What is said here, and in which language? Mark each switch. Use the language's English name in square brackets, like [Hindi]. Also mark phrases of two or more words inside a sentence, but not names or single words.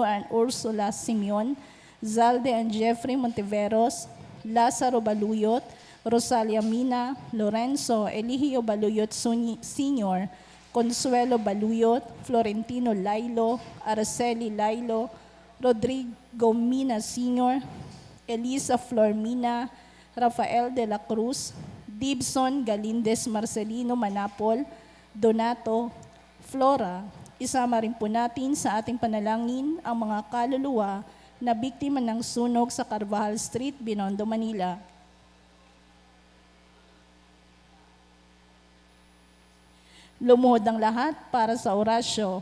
[English] and Ursula Simeon, Zalde and Jeffrey Monteveros, Lazaro Baluyot, Rosalia Mina, Lorenzo Eligio Baluyot Sr., Consuelo Baluyot, Florentino Lailo, Araceli Lailo, Rodrigo Mina Sr., Elisa Flor Mina, Rafael de la Cruz, Dibson Galindez Marcelino Manapol, Donato, Flora. [Filipino] Isama rin po natin sa ating panalangin ang mga kaluluwa na biktima ng sunog sa Carvajal Street, Binondo, Manila. Lumuhod ang lahat para sa orasyo.